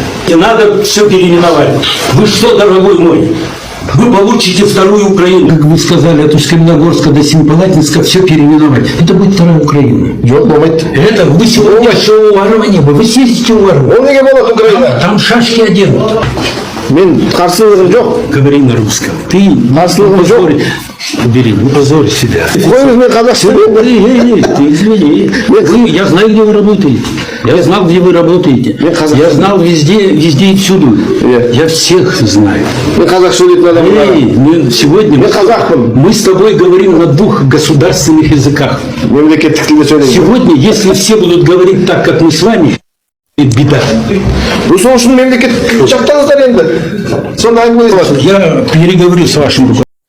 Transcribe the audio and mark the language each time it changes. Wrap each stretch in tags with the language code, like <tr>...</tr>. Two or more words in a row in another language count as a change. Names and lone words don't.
<ru>И надо все переименовать. Вы что, дорогой мой? Вы получите вторую Украину. Как вы сказали, от Усть-Каменогорска до Семипалатинска все переименовать. Это будет вторая Украина. Это вы сегодня еще у Уварова не было. Вы съездите у Уварова. Там шашки оденут.</ru> <kk>Мен қарсылығым жоқ.</kk> <ru>Говори на русском. Ты</ru> <kk>Қарсылығым жоқ.</kk> <ru>Убери, не позорь себя.</ru> <kk>Қойыңыз, мен қазақша</kk> <ru>Эй, ты извини. Я знаю, где вы работаете. Я знал, где вы работаете. Я знал везде и всюду. Я всех знаю.</ru> <kk>Мен қазақша сөйлейтін адаммын.</kk> <ru>Эй, мы сегодня</ru> <kk>Мен қазақпын.</kk> <ru>мы с тобой говорим на двух государственных языках.</ru> <kk>Мемлекеттік тілде сөйлеймін.</kk> <ru>Сегодня, если все будут говорить так, как мы с вами, это беда.</ru> <kk>Бұл сол үшін мемлекет жақтаңыздар енді. Сонда әңгімелесіп.</kk> <ru>Я переговорю с вашим руководителем.</ru>